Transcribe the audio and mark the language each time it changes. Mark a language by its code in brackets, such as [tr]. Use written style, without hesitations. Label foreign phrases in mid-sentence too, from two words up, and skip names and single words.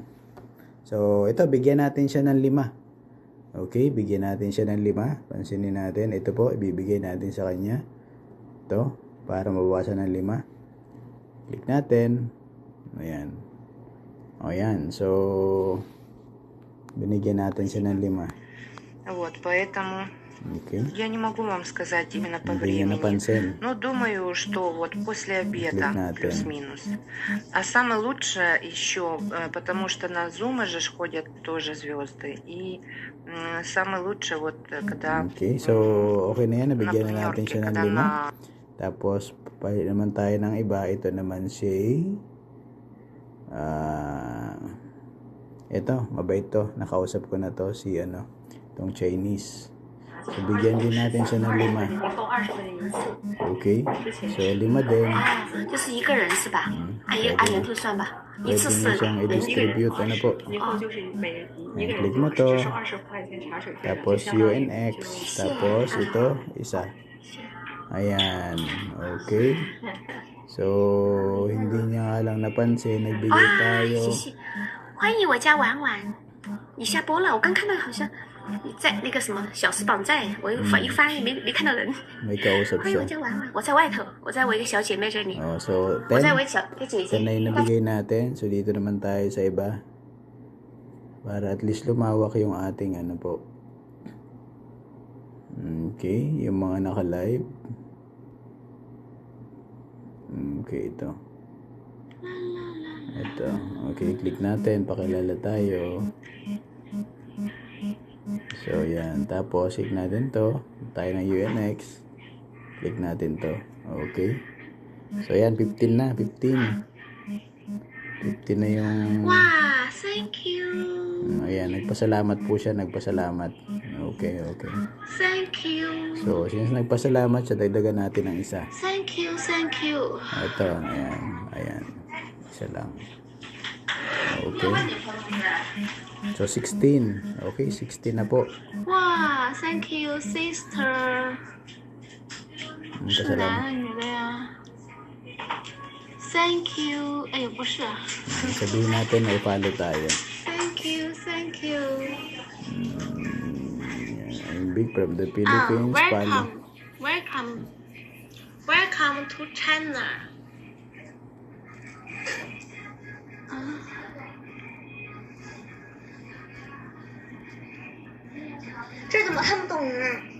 [tl] So, ito, bigyan natin siya ng 5. Okay, bigyan natin siya ng 5. Pansinin natin. Ito po, ibibigay natin sa kanya. Ito, para mabawasan ng 5. Click natin. Ayan. O, yan. So, binigyan natin siya ng 5. [ru] Вот, поэтому [tl] Okay. [ru] я не могу вам сказать именно по [tl] Hindi niya [ru] времени. [tl] napansin. [ru] Но думаю, что вот после обеда Кликнуть. плюс-минус. А самое лучшее еще, потому что на Zoom же ж ходят тоже звезды. И самое лучшее вот когда [tl] Okay, so okay na yan. Nabigyan na natin [ru] партнерке, [tl] siya ng [ru] когда [tl] 5. [ru] на [tl] Tapos, palit naman tayo ng iba. Ito naman si ito, mabait to. Nakausap ko na to si itong Chinese. So, bigyan din natin siya ng 5. Okay, so 5 din. [zh] 就是一个人是吧？按人头算吧，一 [tl] Pwede [zh] 次 [tl] nyo [zh] 4 [tl] siyang [zh] 人。 [tl] i-distribute. Ano po? [zh] 以后就是每一个 [tl] Click [zh] 人 [tl] mo [zh] 只 [tl] to. [zh] 是20块钱茶水费了，就 [tl] Tapos [zh] 相当于 [tl] UNX. Tapos ito, isa. Ayan. Okay. So, hindi niya nga lang napansin. Nagbigay [zh] 啊， [tl] tayo. [zh] 谢谢，欢迎我家婉婉，你下播了，我刚看到好像你在那个什么小时榜在，我又翻一翻也没看到人。 [tl] May kausap [zh] 欢迎 [tl] siya. [zh] 我家婉婉，我在外头，我在我一个小姐妹这里， [tl] Oh, so, [zh] 我在我 [tl] 10. [zh] 一个小一个姐 [tl] 10 na [zh] 姐。 [tl] yung nabigay natin. So, dito naman tayo sa iba. Para at least lumawak yung ating po. Okay. Yung mga naka-live. Okay, ito. Ito. Okay, click natin. Pakilala tayo. So, yan. Tapos, click natin to. Tayo ng UNX. Click natin to. Okay. So, yan. 15 na. 15. 15 na yung... [en] 哇 ，Thank you， [tl] Ayan. Nagpasalamat po siya. Nagpasalamat. Okay, okay. [en] Thank you， [tl] So, since nagpasalamat siya, dagdagan natin ng isa. [en] Thank you Thank you。 [tl] Ito. Ayan. Ayan. Isa lang. Okay. So, 16. Okay, 16 na po. [en] 哇 ，Thank you sister， [zh] 是 [tl] Pasalamat. [zh] 男的女的呀 ？ [en] Thank you， [zh] 哎呦不是 [tl] Sabihin natin na i-follow tayo. [en] ，Thank you Thank you。 I'm big from the [zh] 啊 [en] Philippines. Follow. Welcome to China。 [zh] 这怎么看不懂呢？